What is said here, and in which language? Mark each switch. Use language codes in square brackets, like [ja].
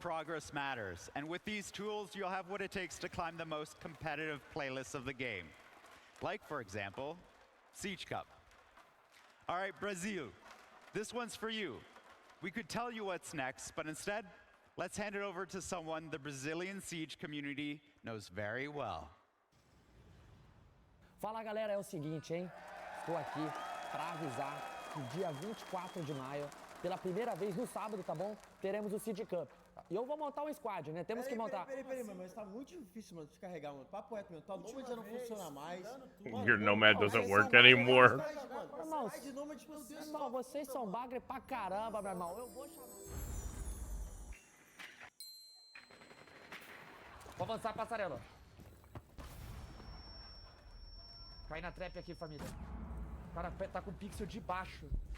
[en] progress matters, and with these tools, you'll have what it takes to climb the most competitive playlists of the game. Like, for example, Siege Cup. All right, Brazil, this one's for you. We could tell you what's next, but instead, let's hand it over to someone the Brazilian Siege community knows very well. [pt] Fala galera, é o seguinte, hein? Estou aqui para avisar que dia 24 de maio, pela primeira vez no sábado, tá bom? Teremos o Siege Cup. E eu vou montar um squad, né? Temos que montar. Peraí, mano, mas tá muito difícil, mano, descarregar, mano. Papo reto, meu. Tá Nomad já não funciona mais. [en] Your Nomad doesn't work anymore. [pt] Irmão, irmão, vocês são bagre pra caramba, meu irmão. Eu vou chamar. Vou avançar a passarela. Cai na trap aqui, família. O cara tá com o pixel de baixo.